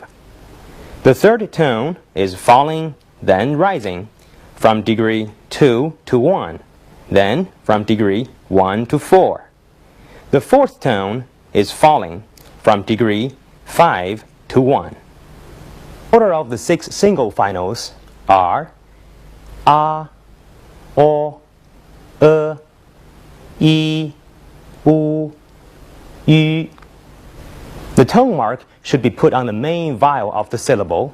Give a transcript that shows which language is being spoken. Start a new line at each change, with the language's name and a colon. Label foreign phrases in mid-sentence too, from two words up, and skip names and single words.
English: The third tone is falling, then rising from degree 2 to 1, then from degree 1 to 4. The fourth tone is falling from degree 5 to 1. Order of the 6 single finals are a, o, e, u, yu. The tone mark should be put on the main vowel of the syllable.